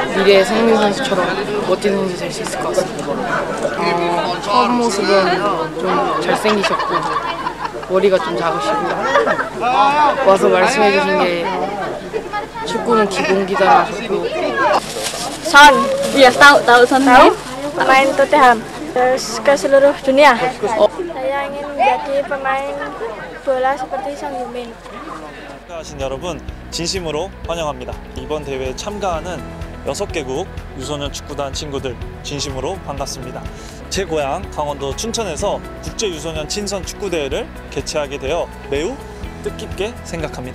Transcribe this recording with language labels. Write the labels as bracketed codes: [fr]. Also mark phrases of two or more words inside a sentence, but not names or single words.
[ko] 미래의 손흥민 선수처럼 멋진 선수 될 수 있을 것 같습니다. 처음 모습은 좀 잘생기셨고 머리가 좀 작으시고 와서 말씀해 주신 게 축구는 기본기다 하셨고 [id] Son, iya tahu Son pemain Tottenham ke seluruh dunia. Saya ingin menjadi pemain bola seperti Son Heung-min. [ko] 참가하신 여러분 진심으로 환영합니다. 이번 대회에 참가하는 6개국 유소년 축구단 친구들 진심으로 반갑습니다. 제 고향 강원도 춘천에서 국제 유소년 친선 축구대회를 개최하게 되어 매우 뜻깊게 생각합니다.